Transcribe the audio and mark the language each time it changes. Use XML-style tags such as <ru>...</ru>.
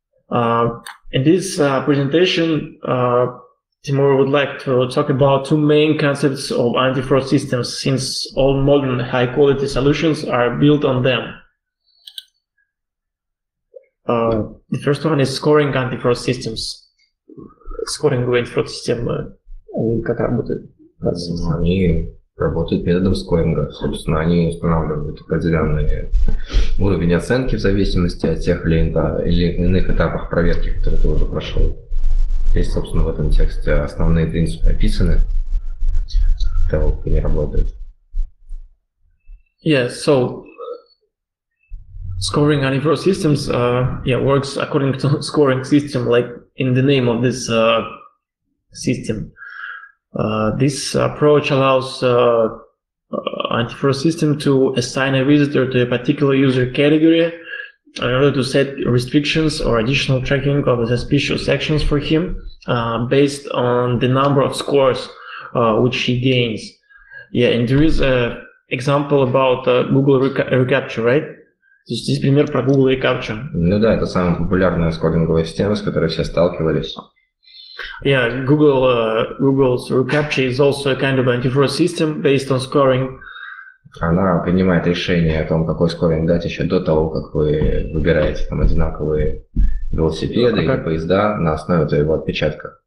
<en>In this presentation, Timur would like to talk about two main concepts of anti-fraud systems, since all modern high-quality solutions are built on them. The first one is scoring anti-fraud systems. Scoring anti-fraud system.</en> <ru>Как работает? Они работают методом скоринга. Собственно, они устанавливают определенный уровень оценки в зависимости от тех или иных этапах проверки, которые ты уже прошел. Здесь, собственно, в этом тексте основные принципы описаны того, как они работают.</ru> <en>Yeah, so scoring anti-fraud systems works according to scoring system, like in the name of this system. This approach allows anti-fraud system to assign a visitor to a particular user category in order to set restrictions or additional tracking of the suspicious actions for him based on the number of scores which he gains. Yeah, and there is an example about Google reCAPTCHA, right?</en> <ru>То есть здесь пример про Google eCaptcha. Ну да, это самая популярная скоринговая система, с которой все сталкивались.</ru> <en>Yeah, Google's eCaptcha is also a kind of antivirus system based on scoring.</en> <ru>Она принимает решение о том, какой скоринг дать еще до того, как вы выбираете там одинаковые велосипеды или поезда на основе твоего отпечатка.</ru>